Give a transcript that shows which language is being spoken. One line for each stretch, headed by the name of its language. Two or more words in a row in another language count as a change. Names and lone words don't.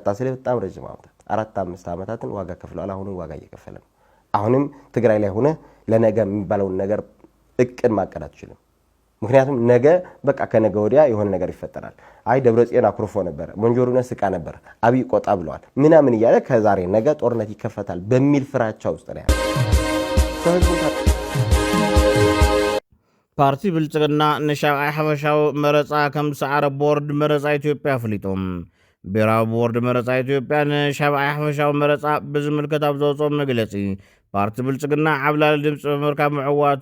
Amharic: ስለ በጣም ረጅም ዓመታት 4-5 ዓመታትን ዋጋ ከፍሏል። አሁንም ዋጋ እየከፈለ ነው። አሁንም ትግራይ ላይ ሆነ ለነገ የሚባለውን ነገር እቅድ ማቀድ አትችልም። ምክንያቱም ነገ በቃ ከነገ ወዲያ የሆነ ነገር ይፈጠራል። አይ ደብረጽዮን አኩርፎ ነበር፣ ሞንጆሪኖ ስቃ ነበር፣ አብይ ቆጣ ብለዋል ምናምን እያለ ከዛሬ ነገ ጦርነት ይከፈታል በሚል ፍራቻ ውስጥ ነው ያለው።
Tigrinya: ፓርቲ ብልጽግና ንሻብዓይ ሓፈሻዊ መረፃ ከም ሰዓረ ቦርድ መረፃ ኢትዮጵያ ኣፍሊጦም ብሔራዊ ቦርድ መረፃ ኢትዮጵያ ንሻብዓይ ሓፈሻዊ መረፃ ብዝምልከት ኣብ ዘውፅኦም መግለፂ ፓርቲ ብልጽግና ዓብላሊ ድምፂ ብምርካብ ምዕዋቱ